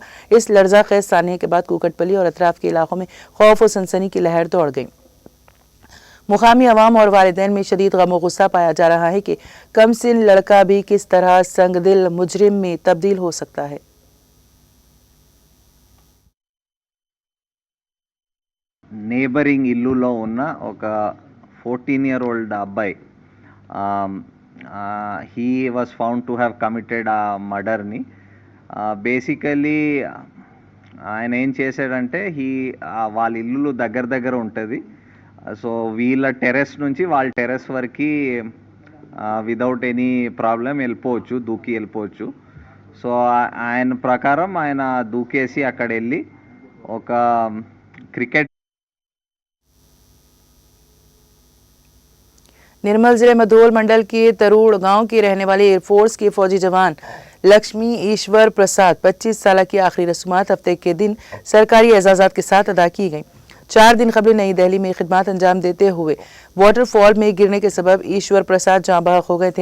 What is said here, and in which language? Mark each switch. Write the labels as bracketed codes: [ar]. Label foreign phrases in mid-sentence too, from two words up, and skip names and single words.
[ur] اس لرزہ خیز سانحہ کے بعد کوکٹ پلی اور اطراف کے علاقوں میں خوف اور سنسنی کی لہر دوڑ گئی. مقامی عوام اور والدین میں شدید غم اور غصہ پایا جا رہا ہے کہ کمسن لڑکا بھی کس طرح سنگدل مجرم میں تبدیل ہو سکتا ہے. [te] నేబరింగ్ ఇల్లులో ఉన్న ఒక 14-year-old అబ్బాయి [en] he was found to have committed a murder-ni. [te] బేసికలీ ఆయన ఏం చేశాడంటే వాళ్ళ ఇల్లు దగ్గర దగ్గర ఉంటుంది. సో వీళ్ళ టెర్రస్ నుంచి వాళ్ళ టెర్రస్ వరకు [en] without any problem [te] వెళ్ళిపోవచ్చు, దూకి వెళ్ళిపోవచ్చు. సో ఆయన ప్రకారం ఆయన దూకేసి అక్కడ వెళ్ళి ఒక క్రికెట్. [ur] نرمل ضلع مدھول منڈل کے تروڑ گاؤں کے رہنے والے ایئرفورس کے فوجی جوان لکشمی ایشور پرساد 25 سال کی آخری رسومات ہفتے کے دن سرکاری اعزازات کے ساتھ ادا کی گئی. 4 دن قبل نئی دہلی میں خدمت انجام دیتے ہوئے واٹرفال میں گرنے کے سبب ایشور پرساد جاں بحق ہو گئے تھے.